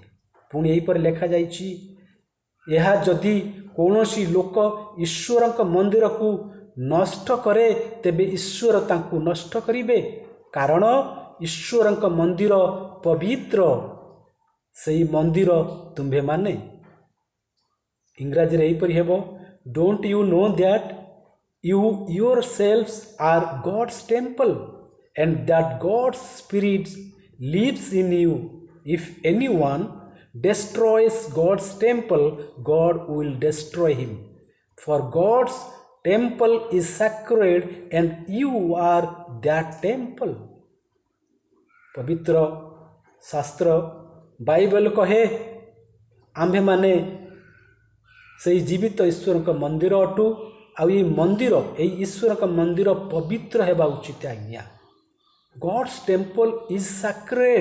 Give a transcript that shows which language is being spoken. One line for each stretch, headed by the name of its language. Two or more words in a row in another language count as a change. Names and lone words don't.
Odia: ପୁଣି ଏହିପରି ଲେଖାଯାଇଛି, ଏହା ଯଦି କୌଣସି ଲୋକ ଈଶ୍ୱରଙ୍କ ମନ୍ଦିରକୁ ନଷ୍ଟ କରେ, ତେବେ ଈଶ୍ୱର ତାଙ୍କୁ ନଷ୍ଟ କରିବେ, କାରଣ ଈଶ୍ୱରଙ୍କ ମନ୍ଦିର ପବିତ୍ର, ସେହି ମନ୍ଦିର ତୁମ୍ଭେମାନେ। ଇଂରାଜୀରେ ଏହିପରି ହେବ,
English: don't you know that you yourselves are God's temple, and that God's Spirit lives in you. If anyone destroys God's temple, God will destroy him. For God's temple is sacred, and you are that temple.
Odia: ପବିତ୍ର ଶାସ୍ତ୍ର ବାଇବଲ କହେ ଆମ୍ଭେମାନେ ସେହି ଜୀବିତ ଈଶ୍ୱରଙ୍କ ମନ୍ଦିର ଅଟୁ, ଆଉ ଏହି ମନ୍ଦିର, ଏହି ଈଶ୍ୱରଙ୍କ ମନ୍ଦିର ପବିତ୍ର ହେବା ଉଚିତ ଆଜ୍ଞା।
English: God's temple is sacred.